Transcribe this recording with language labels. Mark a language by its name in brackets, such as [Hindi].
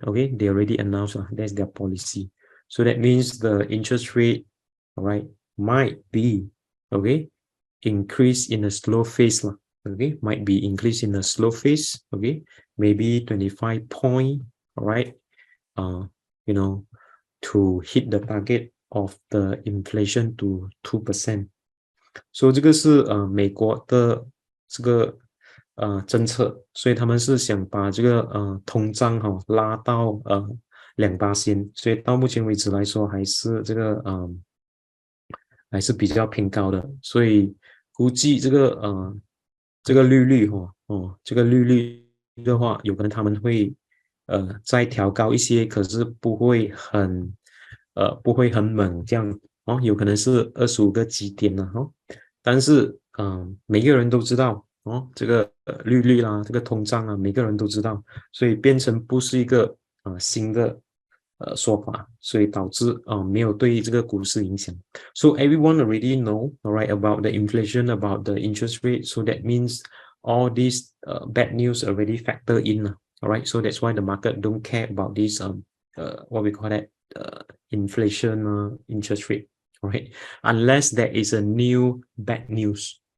[English] Okay, they already announced that's their policy. So that means the interest rate, all right, might be, okay, increase in a slow phase. okay, might be increased in a slow phase, okay, maybe 25 point, all right, you know, to hit the target of the inflation to 2%. [Chinese] 所以这个是美国的这个政策，所以他们是想把这个通胀拉到2%，所以到目前为止来说还是这个还是比较偏高的，所以估计这个利率这个利率的话，有可能他们会再调高一些，可是不会很猛这样有可能是25个基点了但是每个人都知道这个利率啦，这个通胀啊，每个人都知道，所以变成不是一个新的说法，所以导致没有对这个股市影响。 [English] So everyone already know, alright, about the inflation, about the interest rate. So that means all these bad news already factor in. Alright, so that's why the market don't care about this what we call that inflation interest rate. Alright, unless there is a new bad news.